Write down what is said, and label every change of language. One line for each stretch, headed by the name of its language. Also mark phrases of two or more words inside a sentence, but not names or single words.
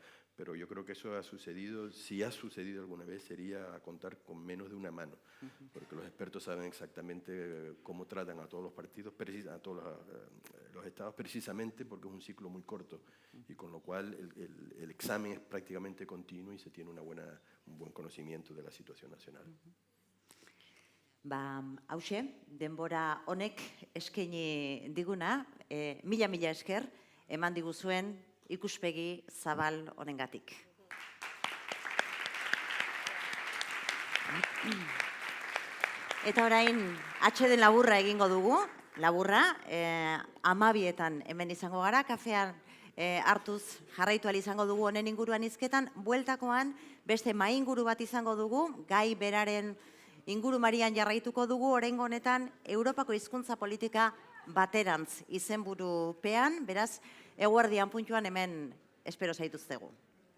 Spanish: Pero yo creo que eso ha sucedido, si ha sucedido alguna vez, sería a contar con menos de una mano, porque los expertos saben exactamente cómo tratan a todos los partidos, a todos los estados, precisamente porque es un ciclo muy corto, y con lo cual el examen es prácticamente continuo y se tiene un buen conocimiento de la situación nacional.
Basque: Hauxe, denbora honek eskaini diguna, mila esker, eman diguzuen ikuspegi zabal honengatik. Eta orain, atxeden laburra egingo dugu, laburra, 12etan hemen izango gara, kafean hartuz jarraitu izango dugu honen inguruan hizketan, bueltakoan beste mainguru bat izango dugu, gai beraren ingurumarian jarraituko dugu, oraingo honetan Europako hizkuntza politika baterantz izenburupean, beraz, eguerdian puntuan hemen espero zaituztegu.